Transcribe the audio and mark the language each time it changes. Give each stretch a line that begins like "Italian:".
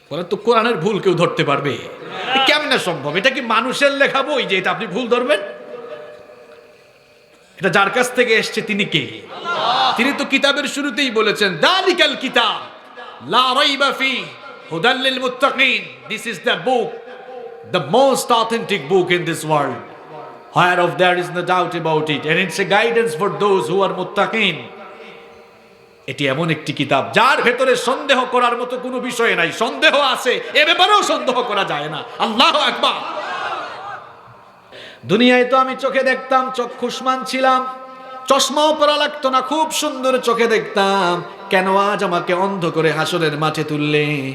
Bangla: তো কোরআনের ভুল কেউ ধরতে পারবে? কেমনে সম্ভব? এটা কি মানুষের লেখা বই যে এটা আপনি ভুল ধরবেন? এটা যার কাছ থেকে এসছে তিনি কে? তিনি তো কিতাবের শুরুতেই বলেছেন,
Arabic: দালিকাল কিতাব লা রাইবা ফি হুদাল লিল মুত্তাকিন।
English: This is the book, the most authentic book in this world, whereof there is no doubt about it, and it's a guidance for those who are muttaqin.
Bangla: এটি এমন একটি কিতাব যার ভেতরে সন্দেহ করার মতো কোনো বিষয় নাই। সন্দেহ আছে, এ ব্যাপারেও সন্দেহ করা যায় না। আল্লাহু আকবার। দুনিয়ায় তো আমি চোখে দেখতাম, চক্ষুষ্মান ছিলাম, চশমাও পরা লাগতো না, খুব সুন্দর চোখে দেখতাম, কেন আজ আমাকে অন্ধ করে হাসরের মাঠে তুললে?